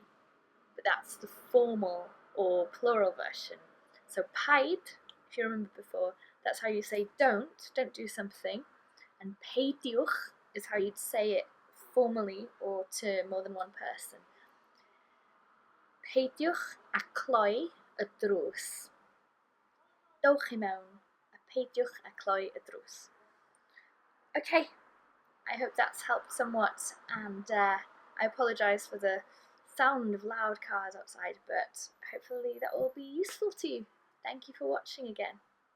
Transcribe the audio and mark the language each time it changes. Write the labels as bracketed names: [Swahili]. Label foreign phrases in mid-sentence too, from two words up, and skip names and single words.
[English] But that's the formal or plural version. So paid, if you remember before, that's how you say don't do something. And peidiwch is how you'd say it formally or to more than one person. [Welsh] Peidiwch a cloi y drws. Dowch I mewn, a peidiwch a cloi y drws. [English] Okay, I hope that's helped somewhat, and I apologise for the sound of loud cars outside, but hopefully that will be useful to you. Thank you for watching again.